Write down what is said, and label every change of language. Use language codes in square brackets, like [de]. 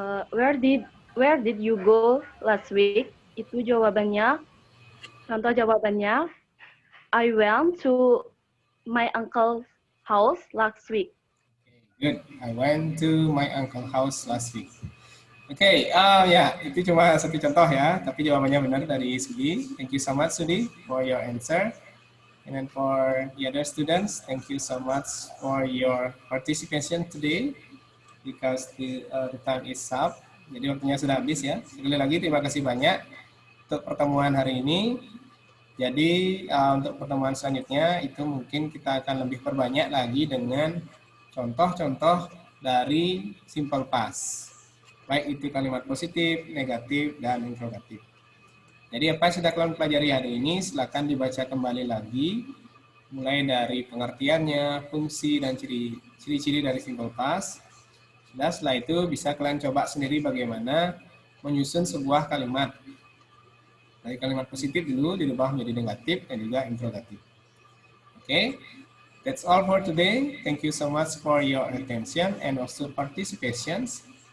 [en] Where did you go last week? [id] Itu jawabannya. Contoh jawabannya. [en] I went to my uncle's house last week. Good. I went to my uncle's house last week. [id] Oke, ya, itu cuma satu contoh ya, tapi jawabannya benar dari Sudi. [en] Thank you so much, Sudi, for your answer. And then for the other students, thank you so much for your participation today because the time is up. [id] Jadi waktunya sudah habis ya. Sekali lagi terima kasih banyak untuk pertemuan hari ini. Jadi untuk pertemuan selanjutnya itu mungkin kita akan lebih perbanyak lagi dengan contoh-contoh dari simple past. Baik itu kalimat positif, negatif, dan interrogatif. Jadi apa yang sudah kalian pelajari hari ini silakan dibaca kembali lagi mulai dari pengertiannya, fungsi, dan ciri-ciri dari simple past. Dan setelah itu bisa kalian coba sendiri bagaimana menyusun sebuah kalimat. Dari kalimat positif dulu dirubah menjadi negatif dan juga interrogatif. [en] Okay, that's all for today. Thank you so much for your attention and also participations.